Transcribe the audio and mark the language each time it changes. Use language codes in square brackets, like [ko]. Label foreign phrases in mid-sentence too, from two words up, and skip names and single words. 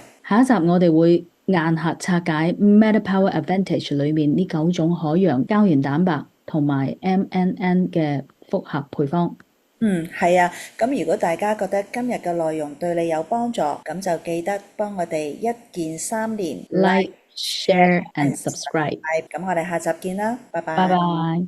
[yue] 下一集我哋會硬核拆解 MetaPower Advantage 裏面呢9種海洋膠原蛋白同埋 MNN 嘅複合配方。嗯，係啊，咁如果大家覺得今日嘅內容對你有幫助，咁就記得幫我哋一鍵三連 [en] Like, share and and subscribe。 [yue] subscribe。咁我哋下集見啦，拜拜拜。拜。